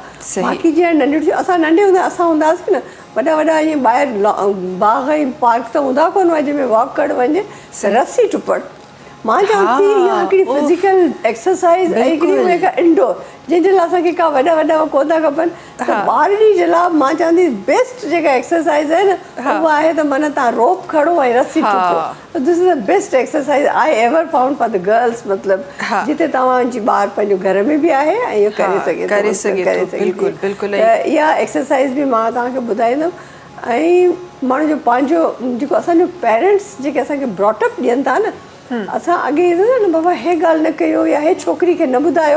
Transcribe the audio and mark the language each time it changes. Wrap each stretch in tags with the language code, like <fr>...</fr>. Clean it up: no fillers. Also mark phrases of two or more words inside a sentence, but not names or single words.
<sd>बाक़ी जीअं नंढियूं असां नंढे हूंदा असां हूंदासीं न, वॾा ईअं ॿाहिरि बाग ऐं पार्क त हूंदा कोन हुआ जंहिंमें वॉक करणु वञे, रस्सी टुपड़। मां चवां थी इहा हिकिड़ी</sd> <en>physical exercise</en> <sd>ऐं हिकिड़ी इंडोर, जंहिंजे लाइ असांखे का वॾा कोन था खपनि। त ॿारनि जे लाइ मां चवंदी बेस्ट जेका एक्सरसाइज़ आहे न उहा आहे त माना तव्हां रोप खणो ऐं रस्सी टुपो।</sd> <en>This is the best exercise I ever found for the girls.</en> <sd>मतिलबु जिते तव्हांजी ॿार पंहिंजो घर में बि आहे ऐं इहो करे सघे। त इहा एक्सरसाइज़ बि मां तव्हांखे ॿुधाईंदमि। ऐं माण्हू जो पंहिंजो जेको असांजो पेरेंट्स जेके असांखे ब्रॉटअप ॾियनि था न, असां अॻे ईंदो न बाबा हे ॻाल्हि न कयो या हे छोकिरी खे न ॿुधायो।</sd>